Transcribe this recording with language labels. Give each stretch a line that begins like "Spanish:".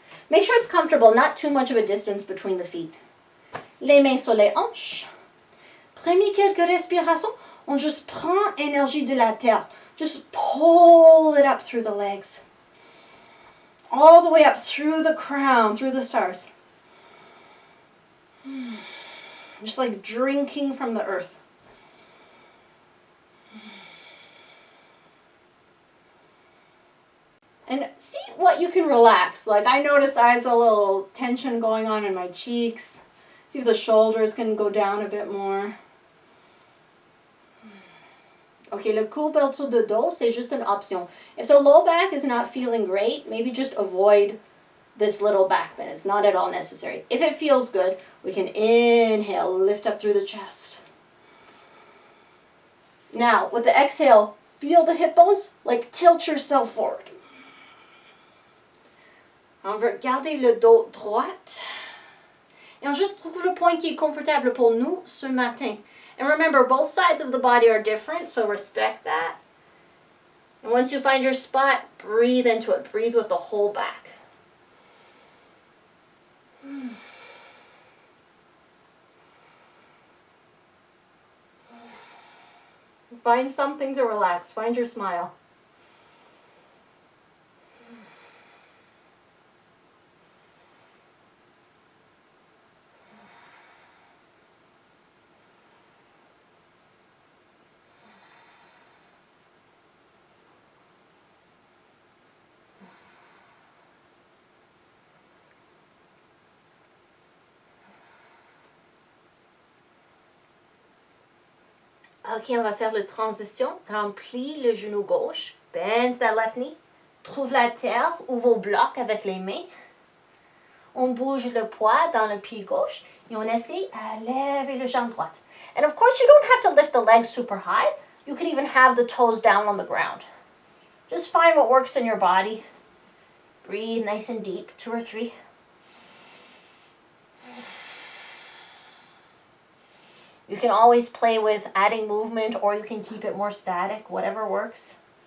English: Make sure it's comfortable, not too much of a distance between the feet.
French: Les mains sur les hanches. Prenez quelques respirations. On just prend énergie de la terre.
English: Just pull it up through the legs. All the way up through the crown, through the stars. Just like drinking from the earth. And see what you can relax. Like I notice I have a little tension going on in my cheeks. See if the shoulders can go down a bit more.
French: Okay, le courbature de dos, c'est juste une option.
English: If the low back is not feeling great, maybe just avoid this little back bend. It's not at all necessary. If it feels good, we can inhale, lift up through the chest. Now, with the exhale, feel the hip bones, like tilt yourself forward.
French: On veut garder le dos droit. Et on juste trouve le point qui est confortable pour nous ce matin.
English: And remember, both sides of the body are different, so respect that. And once you find your spot, breathe into it. Breathe with the whole back. Find something to relax. Find your smile.
French: Ok, on va faire la transition. Remplis le genou gauche.
English: Bend that left knee.
French: Trouve la terre ou vos blocs avec les mains. On bouge le poids dans le pied gauche et on essaie à lever le jambe droite.
English: And of course, you don't have to lift the legs super high. You can even have the toes down on the ground. Just find what works in your body. Breathe nice and deep, 2 or 3. You can always play with adding movement, or you can keep it more static, whatever works.